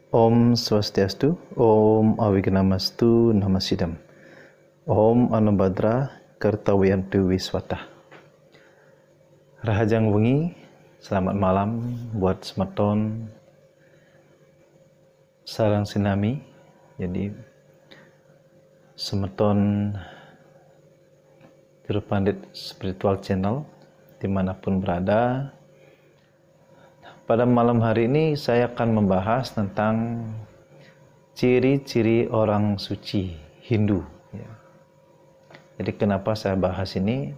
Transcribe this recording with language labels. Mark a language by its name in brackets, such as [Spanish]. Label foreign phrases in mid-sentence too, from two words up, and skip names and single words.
[Sanskrit] Om Swastiastu, Om Awignamastu Namasidam, Om Anubhadra Kartawiyantu Wiswata. [Balinese] Rahajang wengi, [Indonesian] selamat malam buat [Balinese] semeton sarang sinami. [Indonesian] Jadi semeton Tiru Pandit Spiritual Channel dimanapun berada. Pada malam hari ini saya akan membahas tentang ciri-ciri orang suci Hindu. Jadi kenapa saya bahas ini?